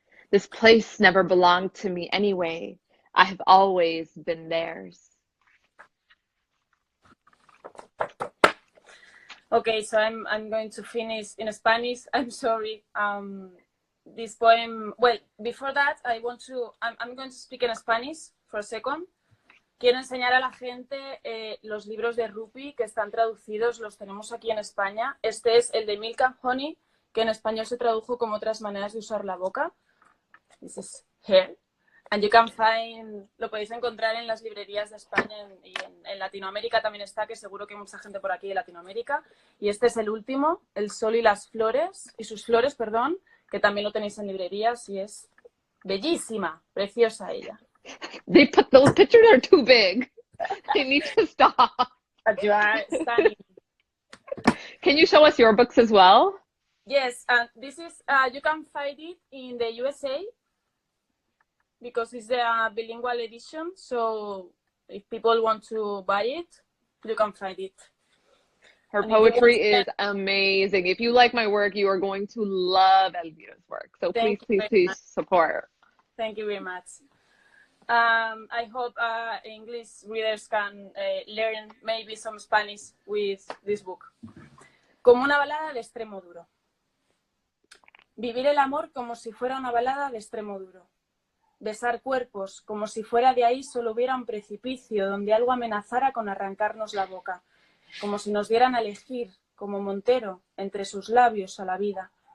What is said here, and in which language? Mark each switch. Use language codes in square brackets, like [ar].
[en] This place never belonged to me anyway. I have always been theirs. Okay, so I'm going to finish in Spanish. I'm sorry. This poem, well, before that, I'm going to speak in Spanish for a second. [es] Quiero enseñar a la gente los libros de Rupi que están traducidos, los tenemos aquí en España. Este es el de Milk and Honey, que en español se tradujo como Otras maneras de usar la boca. [en] This is here. And you can find, [es] lo podéis encontrar en las librerías de España y en Latinoamérica también está, que seguro que hay mucha gente por aquí de Latinoamérica. Y este es el último, El sol y las flores, y sus flores, perdón, que también lo tenéis en librerías y es bellísima, preciosa ella. [en] Those pictures are too big. They need to stop. But you are stunning. Can you show us your books as well? Yes, this is, you can find it in the USA because it's a bilingual edition. So if people want to buy it, you can find it. Her poetry is amazing. If you like my work, you are going to love Elvira's work. So please support. Thank you very much. I hope English readers can learn maybe some Spanish with this book. [es] Como una balada de extremo duro. Vivir el amor como si fuera una balada de extremo duro. Besar cuerpos como si fuera de ahí solo hubiera un precipicio donde algo amenazara con arrancarnos la boca. Como si nos dieran a elegir, como Montero, entre sus labios a la vida.